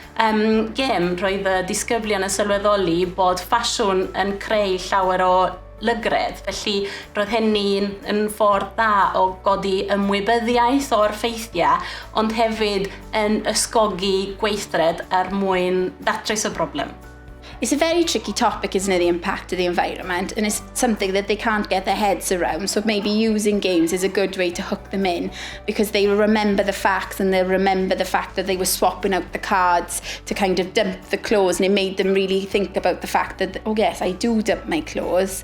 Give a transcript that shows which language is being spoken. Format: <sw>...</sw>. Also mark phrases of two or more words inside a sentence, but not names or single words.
<cy>gêm roedd y disgyblion yn sylweddoli bod ffasiwn yn creu llawer o lygredd, felly roedd hynny'n yn ffordd da o godi ymwybyddiaeth o'r ffeithiau, ond hefyd yn ysgogi gweithred mwyn datrys y broblem.</cy> <en>It's a very tricky topic, isn't it, the impact of the environment, and it's something that they can't get their heads around, so maybe using games is a good way to hook them in, because they will remember the facts and they'll remember the fact that they were swapping out the cards to kind of dump the clothes, and it made them really think about the fact that, oh yes, I do dump my clothes.</en>